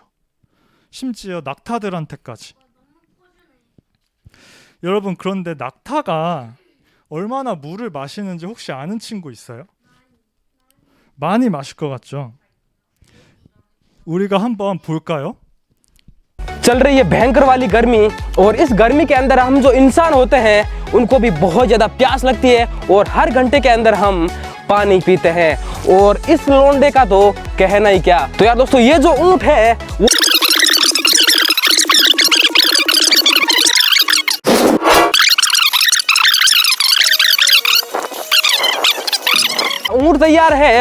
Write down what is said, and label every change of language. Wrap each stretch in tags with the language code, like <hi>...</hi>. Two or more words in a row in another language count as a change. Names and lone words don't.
<ko>심지어 낙타들한테까지. 여러분, 그런데 낙타가 얼마나 물을 마시는지 혹시 아는 친구 있어요? 많이 마실 것 같죠? 우리가 한번 볼까요?</ko> <hi>चल रही है भयंकर वाली गर्मी और इस गर्मी के अंदर हम जो इंसान होते हैं उनको भी बहुत ज़्यादा प्यास लगती है और हर घंटे के अंदर हम पानी पीते हैं और इस लोंडे का तो कहना ही क्या। तो यार दोस्तों ये जो ऊंट है वो ऊंट तैयार है।</hi>